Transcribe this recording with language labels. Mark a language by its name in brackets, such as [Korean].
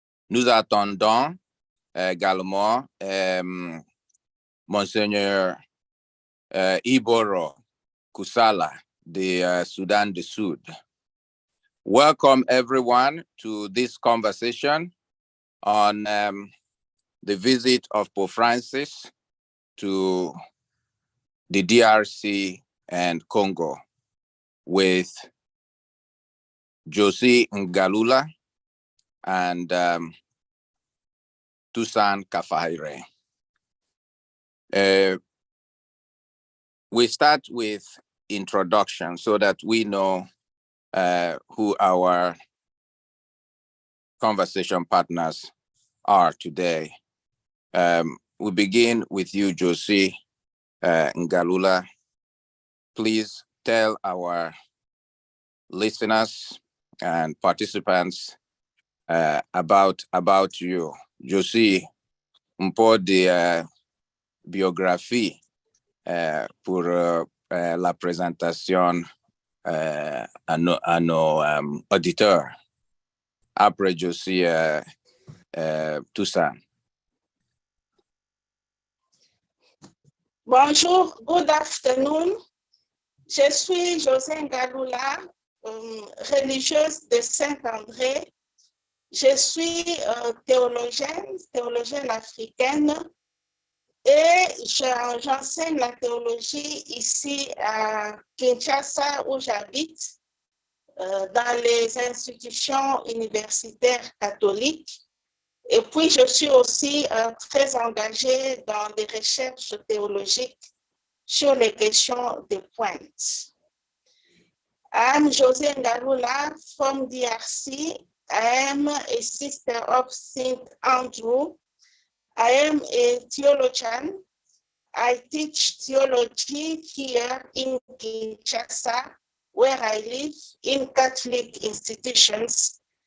[French] Nous attendons également Monseigneur Iboro Kusala de Sudan du Sud. [English] Welcome everyone to this conversation on the visit of Pope Francis to the DRC and Congo with Josie Ngalula and Toussaint Kafaire. We start with introduction so that we know who our conversation partners are today. We begin with you, Josie Ngalula. Please tell our listeners and participants about you. [French] Josie, un peu de biographie pour la présentation à nos auditeurs. Après Josie, Toussaint. Bonjour, [English] good afternoon. [French] Je suis Josie Ngalula, religieuse de Saint-André. Je suis théologienne africaine et j'enseigne la théologie ici à Kinshasa où j'habite, dans les institutions universitaires catholiques. Et puis, je suis aussi très engagée dans des recherches théologiques sur les questions de pointe. [English] I'm Josie Ngalula from DRC. I am a sister of St. Andrew. I am a theologian. I teach theology here in Kinshasa, where I live in Catholic institutions.